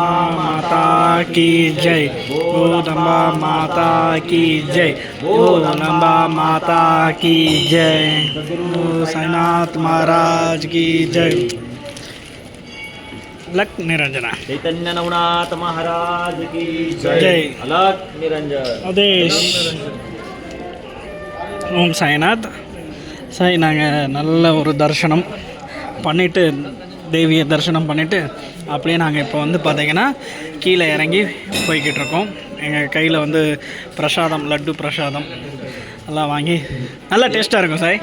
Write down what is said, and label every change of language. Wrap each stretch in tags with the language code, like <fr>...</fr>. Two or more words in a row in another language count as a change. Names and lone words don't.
<hi>माता की जय, बोल अम्बा माता की जय, बोल अम्बा माता की जय, बोल साईनाथ महाराज की जय. लक निरंजना चैतन्य नवनाथ महाराज की जय. जय. अलग निरंजन आदेश.</hi> <ta>ஓம் சாய்நாத். சாய் நாங்கள் நல்ல ஒரு தரிசனம் பண்ணிவிட்டு, தேவியை தரிசனம் பண்ணிவிட்டு அப்படியே நாங்கள் இப்போ வந்து பார்த்திங்கன்னா கீழே இறங்கி போய்கிட்டு இருக்கோம். எங்கள் கையில் வந்து பிரசாதம், லட்டு பிரசாதம் எல்லாம் வாங்கி நல்லா டேஸ்ட்டாக இருக்கும் சாய்.</ta>